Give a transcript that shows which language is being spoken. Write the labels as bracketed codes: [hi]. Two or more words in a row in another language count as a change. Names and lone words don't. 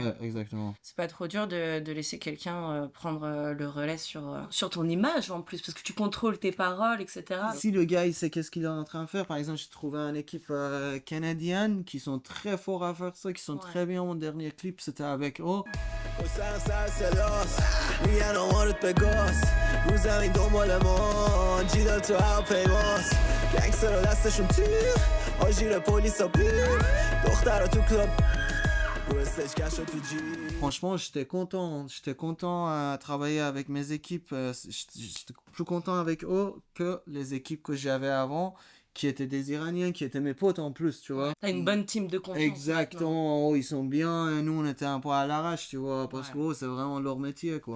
[fr] Ouais, exactement. C'est pas trop dur de laisser quelqu'un prendre le relais sur ton image en plus, parce que tu contrôles tes paroles, etc. Si le gars, il sait qu'est-ce qu'il est en train de faire, par exemple, j'ai trouvé une équipe canadienne qui sont très forts à faire ça, qui sont très bien. Mon dernier clip, c'était avec eux. [fa] حسین سر سلاس میگن آمارت به گاز رو زمین دنبالمان جیدال تو هواپیماست گنگستر رو دستشون تیر آژیر پلیس ها پیر دختر تو کلاب رو استیج کش رو تو جیب. [fr] Franchement, j'étais content à travailler avec mes équipes. J'étais plus content avec eux que les équipes que j'avais avant, qui étaient des Iraniens, qui étaient mes potes en plus, tu vois. T'as une bonne team de confiance. Exactement, ils sont bien, et nous on était un peu à l'arrache, tu vois, parce que c'est vraiment leur métier, quoi.